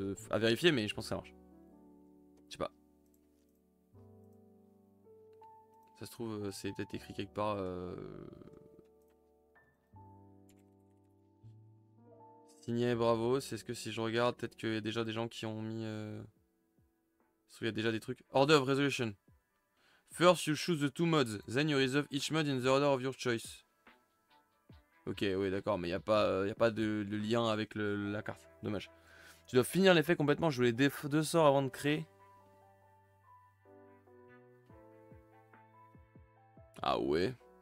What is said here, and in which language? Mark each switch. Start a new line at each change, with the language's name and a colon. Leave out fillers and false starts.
French: À vérifier mais je pense que ça marche. Je sais pas. Ça se trouve c'est peut-être écrit quelque part. Signé, bravo. C'est ce que si je regarde, peut-être qu'il y a déjà des gens qui ont mis... Il y a déjà des trucs.
English: Order of Resolution. First you choose the 2 mods, then you resolve each mod in the order of your choice.
French: Ok, oui d'accord, mais il n'y a pas de lien avec la carte. Dommage. Tu dois finir l'effet complètement, jouer les 2 sorts avant de créer. Ah ouais.